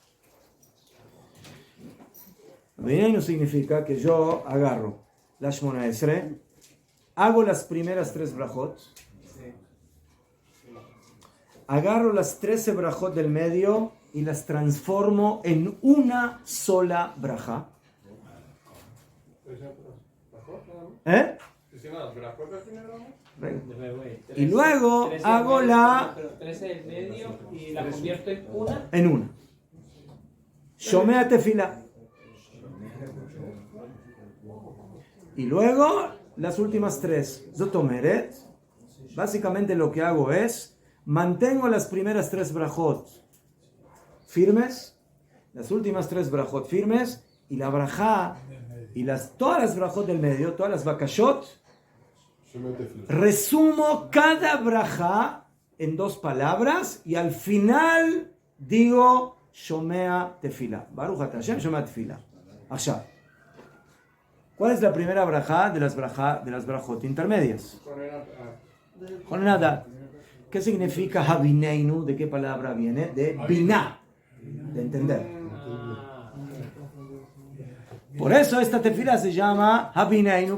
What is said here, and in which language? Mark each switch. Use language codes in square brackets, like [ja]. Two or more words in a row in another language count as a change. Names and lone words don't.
[es] Havineinu significa que yo agarro la [he] שמונה עשרה, [es] hago las primeras 3 brajot, agarro las 13 brajot del medio y las transformo en una sola braja. ¿Eh? Y luego hago la 13 del medio y la convierto en una. en una. [he] שומע תפילה. [es] Y luego las últimas 3. Zotomeret. Básicamente lo que hago es mantengo las primeras 3 brajot firmes, las últimas 3 brajot firmes, y la brajá y todas las brajot del medio, todas las bakashot, resumo cada brajá en 2 palabras y al final digo [he] שומע תפילה. ברוך אתה השם שומע תפילה. [es] Allá. ¿Cuál es la primera brajá de las brajot intermedias? Jonenadat. ¿Qué significa Havineinu? ¿De qué palabra viene? De Binah, de entender. Por eso esta tefila se llama Havineinu.